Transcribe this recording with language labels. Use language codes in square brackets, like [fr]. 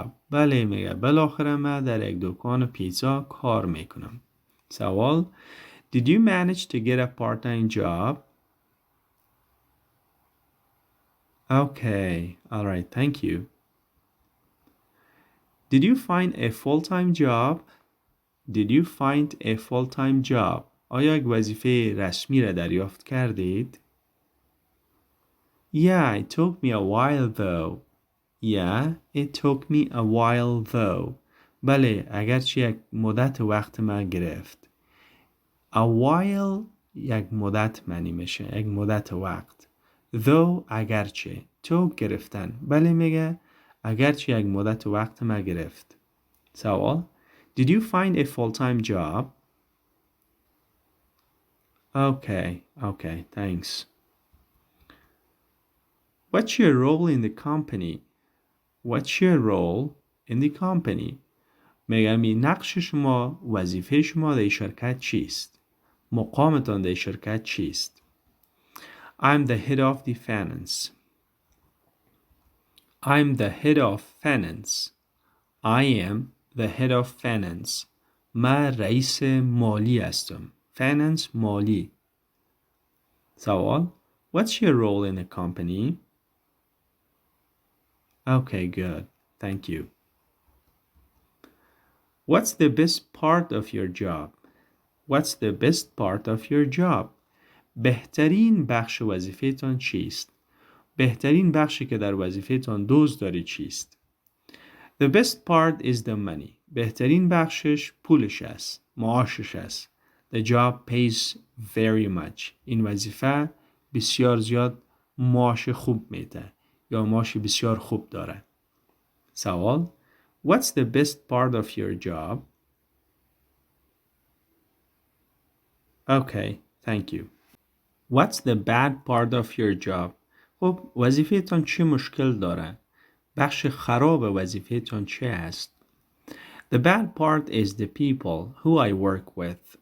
[fa] بله میگه بالاخره من در یک دکان پیتزا کار میکنم. [en] سوال Did you manage to get a part-time job? Okay, all right, thank you. Did you find a full-time job? Did you find a full-time job? [fa] آیا یک وظیفه رسمی را دریافت کردید؟ [en] Yeah, it took me a while though. Yeah, it took me a while though. [fa] بله، اگرچه یک مدت وقت من گرفت. A while یک مدت معنی میشه، یک مدت وقت. Though اگرچه. تو گرفتن. بله میگه اگرچه یک مدت وقت من گرفت. [en] سوال: Did you find a full-time job? Okay, thanks. What's your role in the company? What's your role in the company? [fa] میگم نقش شما، وظیفه شما در شرکت چیست؟ مقامتان در شرکت چیست؟ [en] I'm the head of the finance. I'm the head of finance. I am the head of finance. [fa] من رئیس مالی هستم. [en] Finance مالی. سوال: What's your role in the company? Okay, good. Thank you. What's the best part of your job? What's the best part of your job? [fa] بهترین بخش وظیفه‌تان چیست؟ بهترین بخشی که در وظیفه‌تان دوست دارید چیست؟ [en] The best part is the money. [fa] بهترین بخشش پولش است، معاشش است. [en] The job pays very much. [fa] این وظیفه بسیار زیاد معاش خوب میده یا معاش بسیار خوب داره. [en] سوال: What's the best part of your job? Okay, thank you. What's the bad part of your job? [fa] خب وظیفه‌تان چه مشکل داره؟ بخش خراب وظیفه‌تان چه است؟ [en] The bad part is the people who I work with.